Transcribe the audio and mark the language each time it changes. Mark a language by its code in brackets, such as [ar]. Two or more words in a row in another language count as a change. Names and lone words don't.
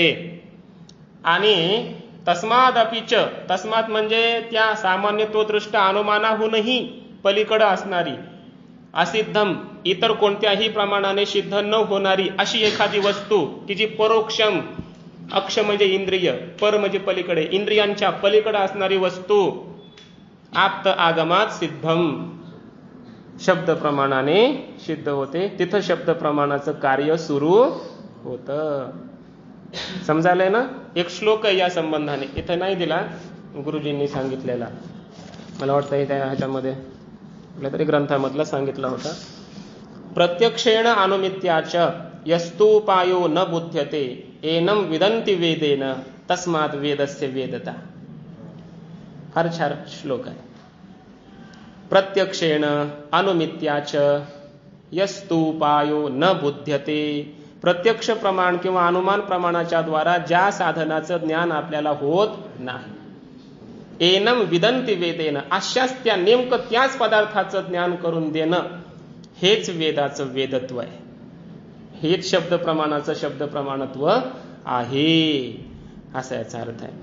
[mr] आणि तस्मादपीच, तस्मात म्हणजे त्या सामान्यतो दृष्ट अनुमानाहूनही पलीकडे असणारी, असिद्धम इतर कोणत्याही प्रमाणाने सिद्ध न होणारी अशी एखादी वस्तू की जी परोक्षम, अक्ष म्हणजे इंद्रिय, पर म्हणजे पलीकडे, इंद्रियांच्या पलीकडे असणारी वस्तू आप्त आगमात सिद्धम, शब्द प्रमाणाने सिद्ध होते. तिथं शब्द प्रमाणाचं कार्य सुरू होतं. समजायलंय ना? एक श्लोक आहे या संबंधाने, इथं नाही दिला, गुरुजींनी सांगितलेला, मला वाटतं त्या ह्याच्यामध्ये कुठल्या तरी ग्रंथामधला सांगितला होता. [sa] प्रत्यक्षेण अनुमित्याच यस्तुपायो न बुध्यते एनम विदंती वेदेन तस्मात् वेदस्य वेदता. [mr] फार छान श्लोक आहे. [sa] प्रत्यक्षेण अनुमित्याच यस्तुपायो न बुध्यते, [mr] प्रत्यक्ष प्रमाण किंवा अनुमान प्रमाणाच्या द्वारा ज्या साधनाचं ज्ञान आपल्याला होत नाही, [sa] एनम विदंती वेदेन, [mr] अशाच त्या नेमकं त्याच पदार्थाचं ज्ञान करून देणं, हेच वेदाचं वेदत्व आहे. हेच शब्द प्रमाणाचं शब्द प्रमाणत्व आहे, असा याचा अर्थ आहे.